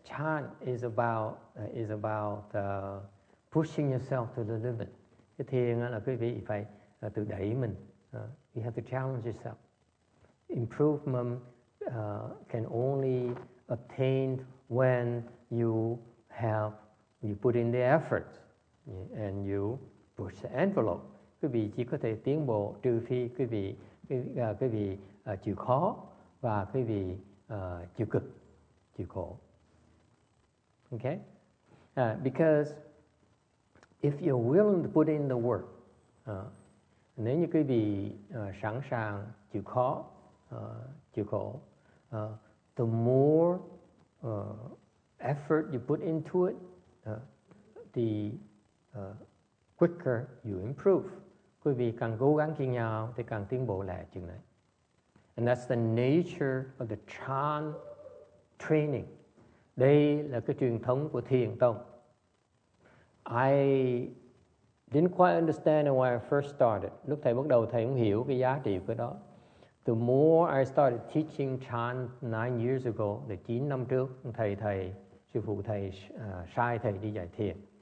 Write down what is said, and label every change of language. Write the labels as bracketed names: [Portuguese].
[English] Chan is about pushing yourself to the limit. [Vietnamese] Cái thiền là quý vị phải tự đẩy mình. [English] You have to challenge yourself. Improvement can only obtain when you put in the effort and you push the envelope. [Vietnamese] Quý vị chỉ có thể tiến bộ trừ phi quý vị chịu khó và quý vị chịu cực, chịu khổ. [English] Okay? Because if you're willing to put in the work, [Vietnamese] nếu như quý vị sẵn sàng chịu khó, chịu khổ, [English] the more effort you put into it, the quicker you improve. [Vietnamese] Quý vị càng cố gắng chừng nào thì càng tiến bộ lẹ chừng này. [English] And that's the nature of the chan training. [Vietnamese] Đây là cái truyền thống của thiền tông. [English] I didn't quite understand it when I first started. [Vietnamese] Lúc thầy bắt đầu thầy không hiểu cái giá trị của đó. [English] The more I started teaching chan 9 years ago, [Vietnamese] là 9 năm trước, sư phụ thầy sai thầy đi dạy thiền.